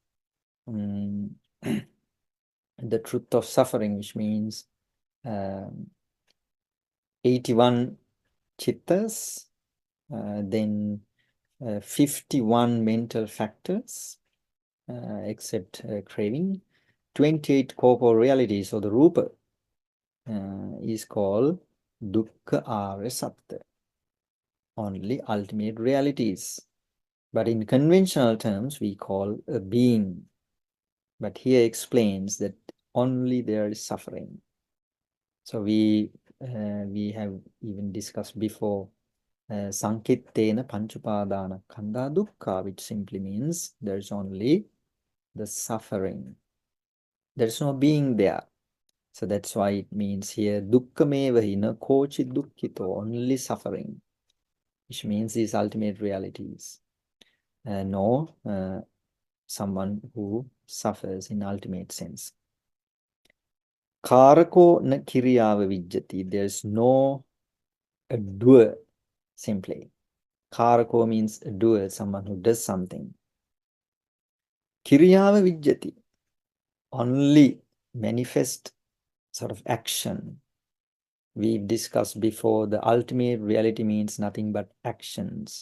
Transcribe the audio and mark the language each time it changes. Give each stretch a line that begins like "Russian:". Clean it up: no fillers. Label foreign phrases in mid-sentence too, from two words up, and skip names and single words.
English: the truth of suffering, which means 81 chittas, then 51 mental factors, except craving, 28 corporal realities. So the rupa is called
Pali: dukkha arya satta,
English: only ultimate realities. But in conventional terms, we call a being. But here explains that only there is suffering. So we have even discussed before
Pali: sankittena panchupadana khandha dukkha,
English: which simply means there's only the suffering. There's no being there. So that's why it means here
Pali: dukkha mevahi na kochi dukkhito,
English: only suffering, which means these ultimate realities. No someone who suffers in ultimate sense.
Pali: Karako na kiriyava vijjati,
English: there's no a doer, simply. Karako means a doer, someone who does something.
Pali: Kiriyava vijjati,
English: only manifest sort of action. We discussed before, the ultimate reality means nothing but actions.